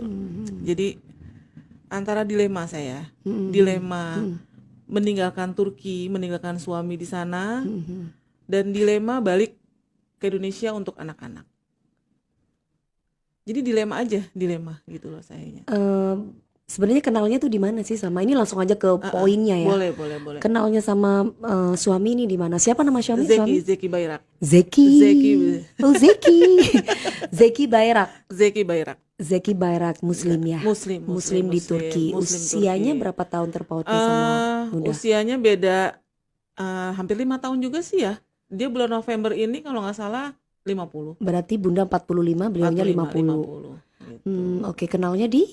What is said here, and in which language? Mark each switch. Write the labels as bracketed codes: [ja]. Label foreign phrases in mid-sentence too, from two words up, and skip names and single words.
[id] Jadi antara dilema saya, dilema meninggalkan Turki, meninggalkan suami di sana, dan dilema balik ke Indonesia untuk anak-anak. Jadi dilema gitu loh sayanya. Sebenarnya kenalnya tuh di mana sih sama ini, langsung aja ke poinnya ya. Boleh. Kenalnya sama suami ini di mana? Siapa nama suami? Zeki Bayrak. Zeki. Oh, Zeki. Zeki Bayrak. Zeki Bayrak, Muslim ya. Muslim di Turki. Usianya Turki. berapa tahun terpautnya sama Bunda? Usianya beda hampir 5 tahun juga sih ya. Dia bulan November ini kalau nggak salah 50. Berarti Bunda 45, beliaunya 50. Gitu. Oke, kenalnya di?